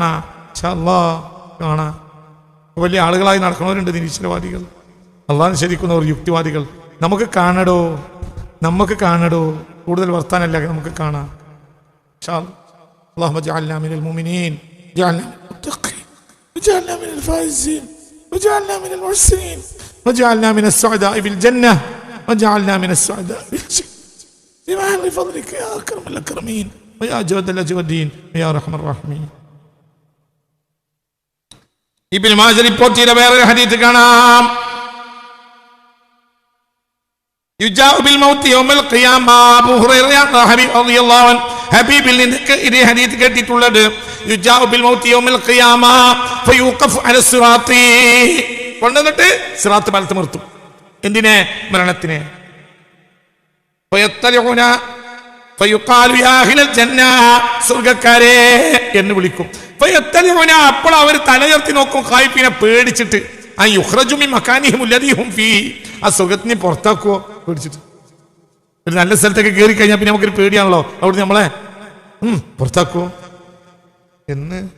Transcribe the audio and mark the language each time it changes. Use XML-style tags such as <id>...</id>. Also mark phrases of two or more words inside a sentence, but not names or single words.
<ml>കാണാ വലിയ ആളുകളായി നടക്കുന്നവരുണ്ട് നിരീശ്വരവാദികൾ അള്ളാഹ് നിഷേധിക്കുന്നവർ യുക്തിവാദികൾ നമുക്ക് കാണടോ കൂടുതൽ വർത്താനല്ല നമുക്ക് കാണാം</ml> <ar>اللهم اجعلنا من المؤمنين اجعلنا من المتقين واجعلنا من الفائزين واجعلنا من المحسنين واجعلنا من السعداء بالجنة واجعلنا من السعداء بالجنة بمحل فضلك يا أكرم الأكرمين ويا أجود الأجودين ويا أرحم الراحمين</ar> <ml>ابن ماجه റിപ്പോർട്ട് ചെയ്ത വേറൊരു ഹദീസ് കാണാം</ml> <ar>يجاء بالموت يوم القيامة</ar> <ml>أبو هريرة</ml> <ar>رضي الله عنه</ar> <ml>ഹബീബിൽ നിന്ന് ഈ ഹദീസ് കേട്ടിട്ടുള്ളത്</ml> <ar>يجاء بالموت يوم القيامة فيوقف على الصراط</ar> <ml>കൊണ്ടുവന്നിട്ട് സിറാത്ത് പാലത്ത് നിർത്തും എന്തിനെ മരണത്തിനെ</ml> <ar>فيطلعون فيقال يا أهل الجنة</ar> <ml>സ്വർഗ്ഗക്കാരെ എന്ന് വിളിക്കും ഫയത്തലിഉന അപ്പോൾ അവർ തലയുയർത്തി നോക്കും ഖായിഫിനെ പേടിച്ചിട്ട്</ml> <ar>أن يخرجوا من مكانهم الذي هم فيه</ar> <ml>ആ സ്വർഗ്ഗത്തിനെ പുറത്താക്കുവോ പേടിച്ചിട്ട് ഒരു നല്ല സ്ഥലത്തൊക്കെ കയറി കഴിഞ്ഞാൽ പിന്നെ നമുക്കൊരു പേടിയാണല്ലോ അവിടെ നമ്മളെ പുറത്താക്കുവോ എന്ന്</ml>